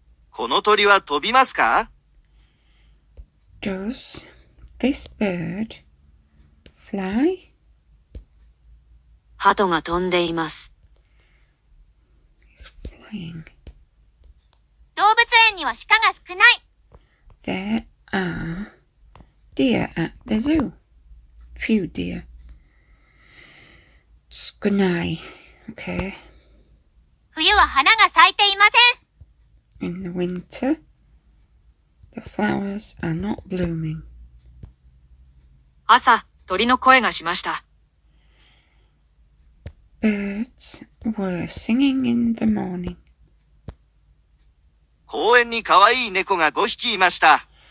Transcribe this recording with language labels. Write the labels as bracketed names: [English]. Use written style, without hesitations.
[Japanese] この鳥は飛びますか？ [English] Does this bird fly? [Japanese] 鳩が飛んでいます。 [English] Flying. [Japanese] 動物園には鹿が少ない。 [English] There are deer at the zoo. Few deer. [Japanese] 少ない。Okay. 冬は花が咲いていません。 [English] In the winter, the flowers are not blooming. [Japanese] 朝、鳥の声がしました。 [English] Birds were singing in the morning. [Japanese] 公園に可愛い猫が5匹いました。